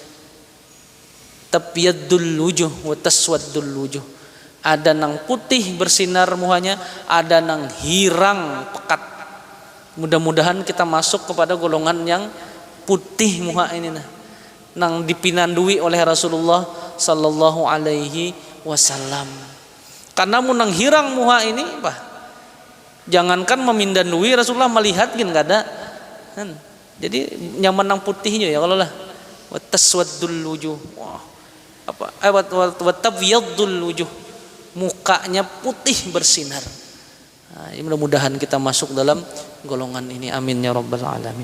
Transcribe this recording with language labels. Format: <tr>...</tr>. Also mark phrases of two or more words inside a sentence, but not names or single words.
<ar>تبيض وجوه وتسود وجوه.</ar> <bjn>Ada nang putih bersinar muhanya, ada nang hirang pekat.</bjn> <id>Mudah-mudahan kita masuk kepada golongan yang putih muha ini nang dipinandui oleh Rasulullah</id> <ar>صلى الله عليه وسلم.</ar> <bjn>Karena munang hirang muha ini jangankan memindandui, Rasulullah melihat gin kada. Jadi nyaman nang putihnya ya kalau lah.</bjn> <ar>وتسود وجوه وتبيض وجوه.</ar> <id>Mukanya putih bersinar. Mudah-mudahan kita masuk dalam golongan ini,</id> <ar>آمين يا رب العالمين.</ar>